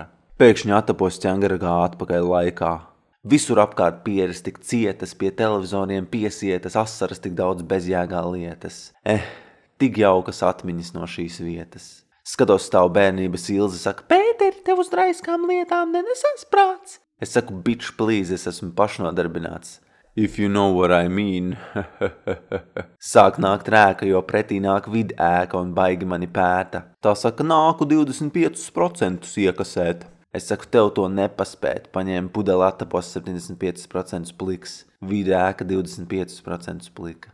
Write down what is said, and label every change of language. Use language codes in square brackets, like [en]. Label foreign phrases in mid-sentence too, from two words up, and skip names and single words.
[lv] Pēkšņi atapos ķengaragā atpakaļ laikā. Visur apkārt pieres tik cietas, pie televizoriem piesietas, asaras tik daudz bezjēgā lietas. Tik jaukas atmiņas no šīs vietas. Skatos stāv bērnības ilzi, saka, Pēteri, tev uz draiskām lietām nenesās prāts. Es saku, [en] bitch, please, [lv] es esmu pašnodarbināts. [en] If you know what I mean. [lv] Sāk nākt rēka, jo pretī nāk vidēka un baigi mani pēta. Tā saka, nāku 25% iekasēt. Es saku, tev to nepaspēt. Paņēmu pudeli atapos 75% pliks. Vidēka 25% plika.